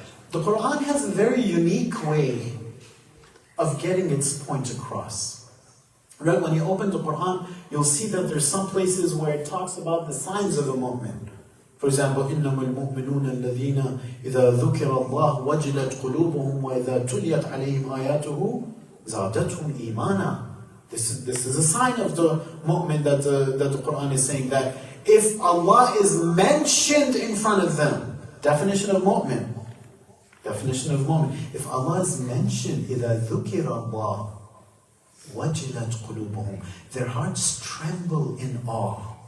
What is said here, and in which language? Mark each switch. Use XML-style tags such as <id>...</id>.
<en>The Quran has a very unique way of getting its point across. Right? When you open the Quran, you'll see that there's some places where it talks about the signs of a mu'min. For example,</en> <ar>إِنَّمَا الْمُؤْمِنُونَ الَّذِينَ إِذَا ذُكِرَ اللَّهُ وَجِلَتْ قُلُوبُهُمْ وَإِذَا تُلِيَتْ عَلَيْهِمْ آيَاتُهُ زَادَتْهُمْ إِيمَانًا.</ar> <en>This is a sign of the mu'min that the Quran is saying, that if Allah is mentioned in front of them, definition of mu'min. Definition of mu'min. If Allah is mentioned,</en> <ar>إِذَا ذُكِرَ اللَّهُ وَجِلَتْ قُلُوبُهُمْ,</ar> <en>their hearts tremble in awe.</en>